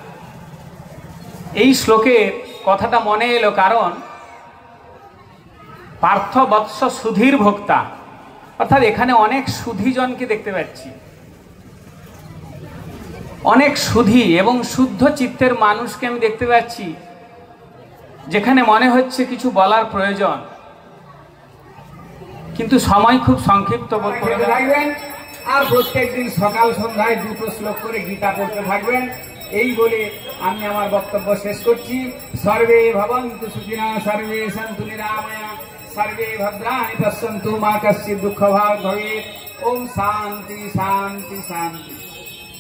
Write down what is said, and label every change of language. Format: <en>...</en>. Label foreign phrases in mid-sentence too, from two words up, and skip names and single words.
<bn>এই শ্লোকের কথাটা মনে এলো কারণ পার্থবৎস সুধীর ভোক্তা, অর্থাৎ এখানে অনেক সুধীজনকে দেখতে পাচ্ছি, অনেক সুধী এবং শুদ্ধ চিত্তের মানুষকে আমি দেখতে পাচ্ছি, যেখানে মনে হচ্ছে কিছু বলার প্রয়োজন, কিন্তু সময় খুব সংক্ষিপ্ত বোধ করতে থাকবেন। আর প্রত্যেকদিন সকাল সন্ধ্যায় 2টো শ্লোক করে গীতা পড়তে থাকবেন। এই বলে আমি আমার বক্তব্য শেষ করছি।</bn> <sa>সর্বে ভবন্তু সুখিনা, সর্বে সন্তু নিরাময়া, সর্বে ভদ্রাণি পশ্যন্তু, মা কশ্চিৎ দুঃখভাগ্ ভবেৎ। ওম শান্তি শান্তি শান্তি।</sa>